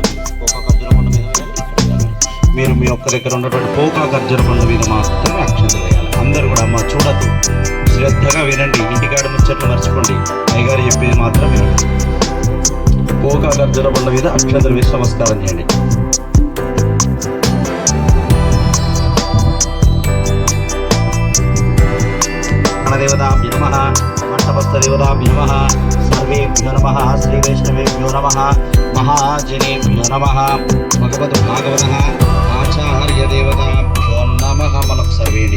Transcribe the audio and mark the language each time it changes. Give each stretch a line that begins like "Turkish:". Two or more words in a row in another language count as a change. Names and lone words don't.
Telugu: మీరు మీ ఒక్క దగ్గర ఉన్నటువంటి పోకా ఖర్జూర పండ్ల మీద మాత్రమే అక్షంతలు వేయాలి. అందరూ కూడా అమ్మ చూడద్దు, శ్రద్ధగా వినండి, ఇంటికాడ ముచ్చట్లు మర్చిపోండి, అయ్యగారు చెప్పేది మాత్రం వినండి. పోకా ఖర్జూర పండ్ల మీద అక్షంతలు వేసి నమస్కారం చేయండి.
Sanskrit: देवताभ्यो नमः मंडपस्थदेवताभ्यो नमः सर्वेभ्यो नमः श्री वैष्णवेभ्यो नमः महाजनेभ्यो नमः भगवत भागवतः आचार्य देवताभ्यो नमः
Telugu: మనకు సర్వేండి.